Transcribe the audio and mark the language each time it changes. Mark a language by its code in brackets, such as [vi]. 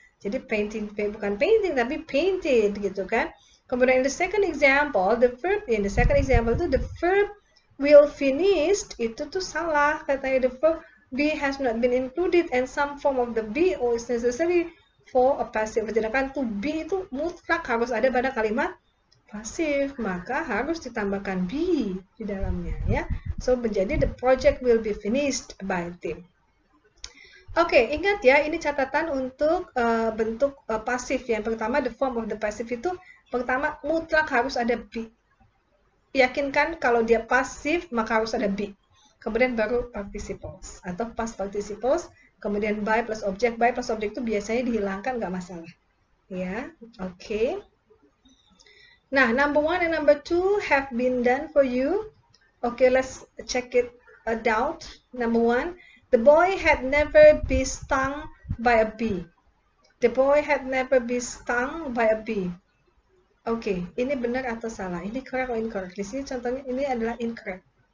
[id] Jadi painting bukan painting tapi painted gitu kan? Kemudian [en] in the second example, the verb itu the verb will finished [id] itu tuh salah, katanya [en] the verb be has not been included and some form of the be or is necessary for a passive. [id] Sedangkan to be itu mutlak harus ada pada kalimat pasif, maka harus ditambahkan be di dalamnya ya. So menjadi [en] the project will be finished by Tim. [id] Oke, ingat ya, ini catatan untuk bentuk pasif. Yang pertama, [en] the form of the passive [id] itu pertama mutlak harus ada be. Yakinkan kalau dia pasif maka harus ada be. Kemudian baru participles atau past participles. Kemudian by plus object. By plus object itu biasanya dihilangkan, nggak masalah. Ya, oke. Nah, [en] number 1 and number 2 have been done for you. Okay, let's check it out. Number 1, the boy had never been stung by a bee. The boy had never been stung by a bee. [id] Oke, ini benar atau salah? Ini correct atau incorrect? Di sini contohnya ini adalah incorrect.